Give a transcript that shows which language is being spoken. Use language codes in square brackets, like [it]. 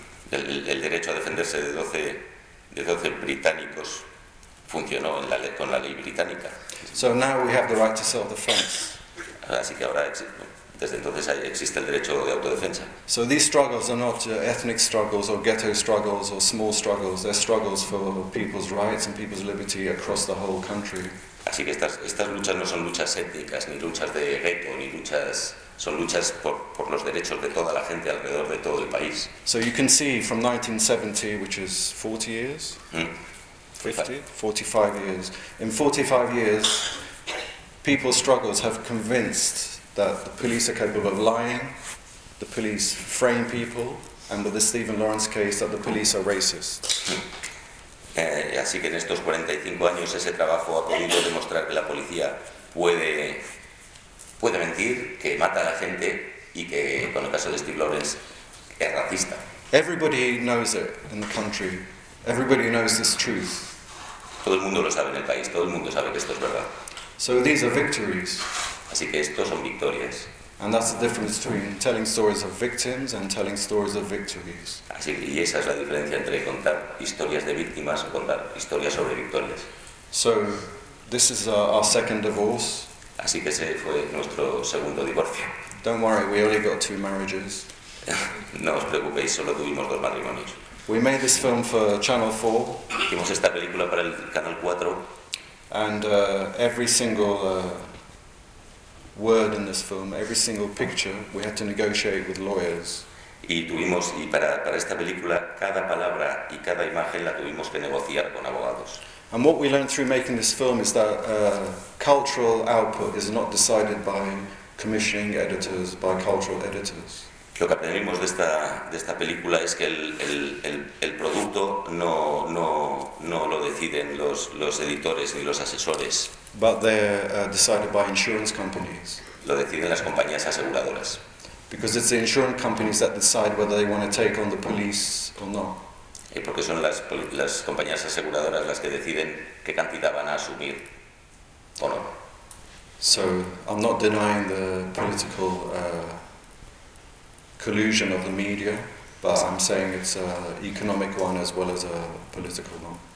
[es] El derecho a defenderse de 12 británicos funcionó con la ley británica. [en] So now we have the right to self-defense. [es] Así que ahora desde entonces existe el derecho de autodefensa. [en] So these struggles are not ethnic struggles or ghetto struggles or small struggles. They're struggles for people's rights and people's liberty across the whole country. [es] Así que estas luchas no son luchas étnicas, ni luchas de gueto, ni luchas... Son luchas por los derechos de toda la gente alrededor de todo el país. [en] So you can see from 1970, which is 40 years, 45 years. In 45 years, people's struggles have convinced that the police are capable of lying, the police frame people, and with the Stephen Lawrence case, that the police are racist. [es] Así que en estos 45 años ese trabajo ha podido demostrar que la policía puede mentir, que mata a la gente y que, con el caso de Steve Lawrence, es racista. [en] Everybody knows it in the country. Everybody knows this truth. [es] Todo el mundo lo sabe en el país. Todo el mundo sabe que esto es verdad. [en] So these are victories. [es] Así que estos son victorias. [en] And that's the difference between telling stories of victims and telling stories of victories. [es] Así que esa es la diferencia entre contar historias de víctimas o contar historias sobre victorias. [en] So this is our second divorce. [es] Así que ese fue nuestro segundo divorcio. [en] Don't worry, we only got two marriages. [es] No os preocupéis, solo tuvimos dos matrimonios. [en] We made this film for Channel 4. [es] Hicimos esta película para el Canal 4. [en] And every single word in this film, every single picture, we had to negotiate with lawyers. [es] Y para esta película, cada palabra y cada imagen la tuvimos que negociar con abogados. [en] And what we learned through making this film is that cultural output is not decided by commissioning editors, by cultural editors. [es] Lo que aprendimos de esta película es que el producto no lo deciden los editores ni los asesores. [en] But they're decided by insurance companies. [es] Lo deciden las compañías aseguradoras. [en] Because it's the insurance companies that decide whether they want to take on the police or not. [es] Porque son las compañías aseguradoras las que deciden qué cantidad van a asumir o no. [en] So I'm not denying the political collusion of the media, but I'm saying it's an economic one as well as a political one.